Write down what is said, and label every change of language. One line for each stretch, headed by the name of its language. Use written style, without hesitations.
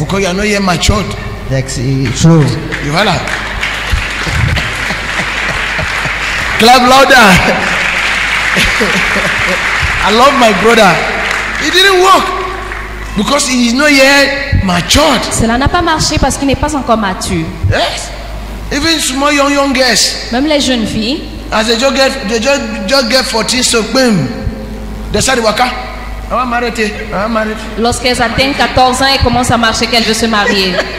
English: Because you are not yet matured. That's true. You voilà. Clap louder. I love my brother. It didn't work because he is not yet matured.
French: Cela n'a pas marché parce qu'il n'est pas encore mature.
English: Yes. Even small young girls.
French: Même les jeunes filles.
English: As they just get 14, so boom, they start waka. I want married.
French: Lorsqu'elles atteignent 14 ans et commencent à marcher, qu'elles veulent se marier.